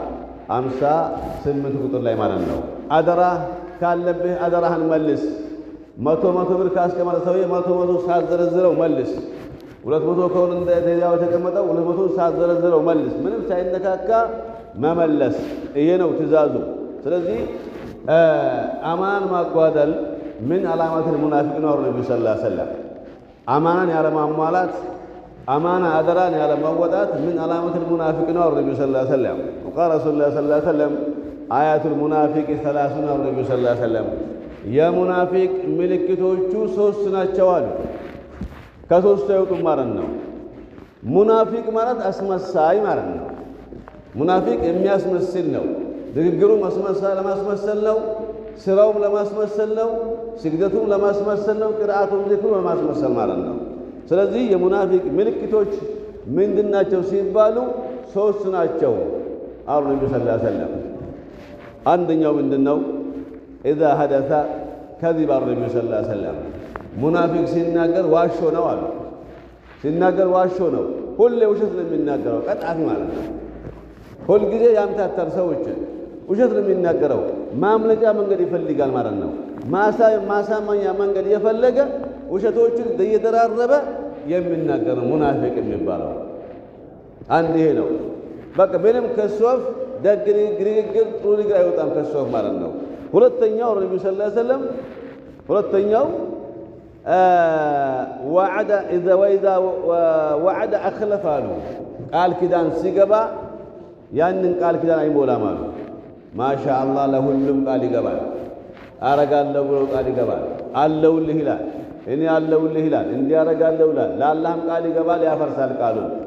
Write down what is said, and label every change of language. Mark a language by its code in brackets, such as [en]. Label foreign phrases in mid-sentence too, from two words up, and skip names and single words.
[am] 58 ቁጥር ላይ ማለት ነው። አደራ ካለብህ አደራህን መልስ። 100 ብር ካስቀመጠ ሰውዬ 100 ሳትዘረዝረው መልስ። 200 ከሆነ እንደዚያው የተቀመጠው 200 ሳትዘረዝረው መልስ። ምንም ሳይነካካ መመለስ ይሄ ነው ትእዛዙ። ስለዚህ አማናን ማጓደል [ar] من علامات المنافق [am] ነው ነብዩ [ar] صلى الله عليه وسلم። [am] አማናን ያለማሟላት አማና አደራን ያለማወጣት [ar] من علامات المنافق [am] ነው [ar] ነብዩ صلى الله عليه وسلم። وقال رسول الله صلى الله عليه وسلم آيات المنافق [am] 30 ነው ነብዩ [ar] صلى الله عليه وسلم። [am] የሙናፊቅ ምልክቶቹ 3 ናቸው አሉ። ከ3 አይወጡም ማለት ነው። ሙናፊቅ ማለት አስመሳይ ማለት ነው። ሙናፊቅ የሚያስመስል ነው። ንግግሩ ለማስመሰል ነው። ስራውም ለማስመሰል ነው። ስግደቱም ለማስመሰል ነው። ቅርአቱም ዚክሩ ለማስመሰል ማለት ነው። ስለዚህ የሙናፊቅ ምልክቶች ምንድናቸው ሲባሉ 3 ናቸው አሉ ነብዩ [ar] صلى الله عليه وسلم። [am] አንደኛው ምንድነው? [ar] اذا حدث كذب النبي صلى الله عليه وسلم [am] ሙናፊቅ ሲናገር ዋሾ ነው አሉ። ሲናገር ዋሾ ነው። ሁሌ ውሸት ነው የሚናገረው። ቀጣፊ ማለት ነው። ሁል ጊዜ ያምታታል ሰዎች ውሸት ነው የሚናገረው። ማምለጫ መንገድ ይፈልጋል ማለት ነው። ማሳመኛ መንገድ የፈለገ ውሸቶችን እየደራረበ የሚናገረው ሙናፊቅ የሚባለው አንድ ይሄ ነው። በቃ ምንም ከሷፍ ደግ ንግግር ጥሩ ንግግር አይወጣም ከሷፍ ማለት ነው። ሁለተኛው ነብዩ [ar] صلى الله عليه وسلم [am] ሁለተኛው [ar] وإذا وعد أخلف [am] አሉ። ቃል ኪዳን ሲገባ ያንን ቃል ኪዳን አይሞላም አሉ። ማሻአላህ ለሁሉም ቃል ይገባል። አረጋለሁ ብሎ ቃል ይገባል። አለውልህ ይላል። እኔ አለውልህ ይላል። እንዲያረጋለሁ ይላል። ለአላህም ቃል ይገባል፣ ያፈርሳል ቃሉን።